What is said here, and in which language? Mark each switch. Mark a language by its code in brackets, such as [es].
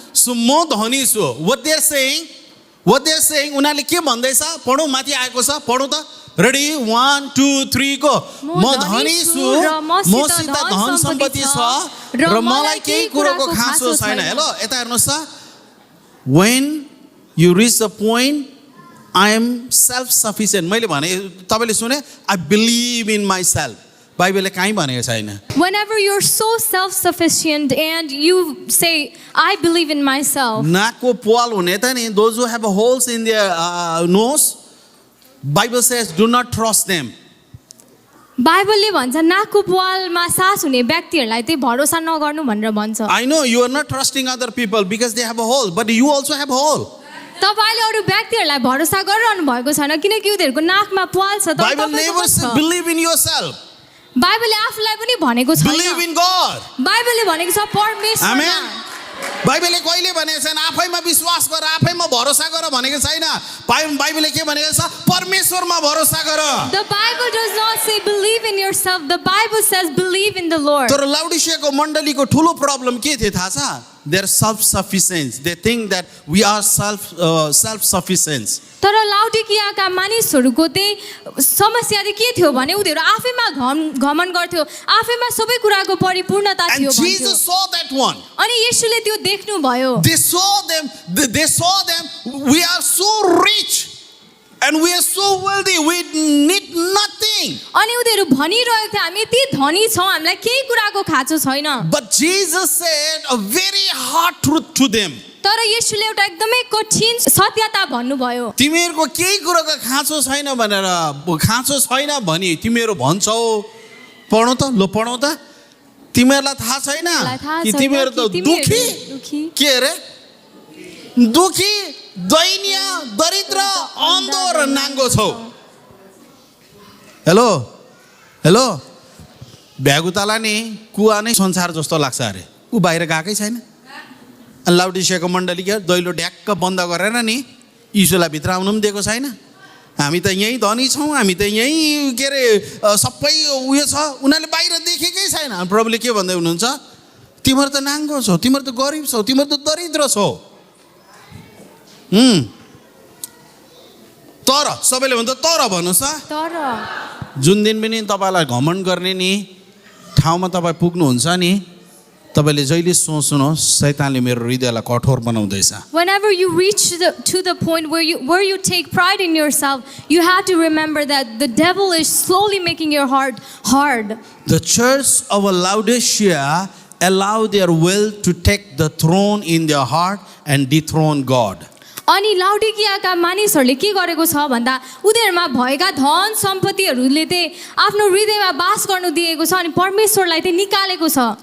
[ne] So म धनी छु [en] what they are saying [ne] उनीहरूले के भन्दैछ पढौँ माथि आएको छ पढौँ त रेडी 1 2 3 गो म धनी छु मसित धन सम्पत्ति छ र मलाई केही कुरोको खाँचो छैन हेलो यता हेर्नुस् त [en] when you reach the point I am self sufficient [ne] मैले भने तपाईले सुने [en] I believe in myself [ne] बाइबलले कहीँ भनेको छैन [en] Whenever you're so self-sufficient and you say, I believe in myself. [ne] नाकको पाल हुने त नि [en] those who have holes in their nose Bible says do not trust them [ne] बाइबलले भन्छ नाकको पालमा सास हुने व्यक्तिहरूलाई चाहिँ भरोसा नगर्नु भनेर भन्छ [en] I know you are not trusting other people because they have a hole but you also have a hole [ne] तपाईले अरू व्यक्तिहरूलाई भरोसा गरिरहनु भएको छैन किनकि उनीहरूको नाकमा पाल छ [en] Bible never says believe in yourself [ne] बाइबलले आफूलाई पनि भनेको छैन [en] believe in God [ne] बाइबलले भनेको छ परमेश्वरमा Amen बाइबलले कहिले भनेको छैन आफैमा विश्वास गर आफैमा भरोसा गर भनेको छैन बाइबलले के भनेको छ परमेश्वरमा भरोसा गर [en] The Bible does not say believe in yourself. The Bible says believe in the Lord. [ne] तर लाउडिसियाको मण्डलीको ठुलो प्रब्लम के थियो थाहा छ [en] they are self sufficient they think that we are self sufficient [ne] तर लाउडिकियाका मानिसहरूको चाहिँ समस्या चाहिँ के थियो भने उनीहरू आफैमा घमण्ड गर्थ्यो आफैमा सबै कुराको परिपूर्णता [en] and [ne] थियो [en] Jesus saw that one [ne] अनि येशूले त्यो देख्नु भयो [en] they saw them we are so rich and we are so wealthy we need nothing [ne] अनि उनीहरू भनिरहेको थियो हामी यति धनी छौँ हामीलाई केही कुराको खाँचो छैन [en] but Jesus said a very hard truth to them [ne] तर येशूले एउटा एकदमै कठिन सत्यता भन्नुभयो तिमीहरूको केही कुराको खाँचो छैन भनेर खाँचो छैन भनी तिमीहरू भन्छौ पढौँ त लो पढौँ त तिमीहरूलाई थाहा छैन कि तिमीहरू त दुखी के अरे दुखी दैन्य दरिद्र अन्धो र नाङ्गो छौ हेलो हेलो भ्यागुतालाई नि कुवा नै संसार जस्तो लाग्छ अरे ऊ बाहिर गएकै छैन लाउडिसियाको मण्डली के दैलो ढ्याक्क बन्द गरेर नि यीशुलाई भित्र आउनु पनि दिएको छैन हामी त यहीँ धनी छौँ हामी त यहीँ के अरे सबै उयो छ उनीहरूले बाहिर देखेकै छैन प्रभुले के भन्दै हुनुहुन्छ तिमीहरू त नाङ्गो छौ तिमीहरू त गरिब छौ तिमीहरू त दरिद्र छौ तर सबैले भन्छ तर भन्नुहोस् त तर जुन दिन पनि तपाईँलाई घमण्ड गर्ने नि ठाउँमा तपाईँ पुग्नुहुन्छ नि तपाईले जहिले सोच्नुहोस् शैतानले मेरो हृदयलाई कठोर बनाउँदैछ [en] Whenever you reach to the point where you take pride in yourself, you have to remember that the devil is slowly making your heart hard. The church of Laodicea allow their will to take the throne in their heart and dethrone God. [ne] अनि लाउडिकियाका मानिसहरूले के गरेको छ भन्दा उनीहरूमा भएका धन सम्पत्तिहरूले चाहिँ आफ्नो हृदयमा वास गर्नु दिएको छ अनि परमेश्वरलाई चाहिँ निकालेको छ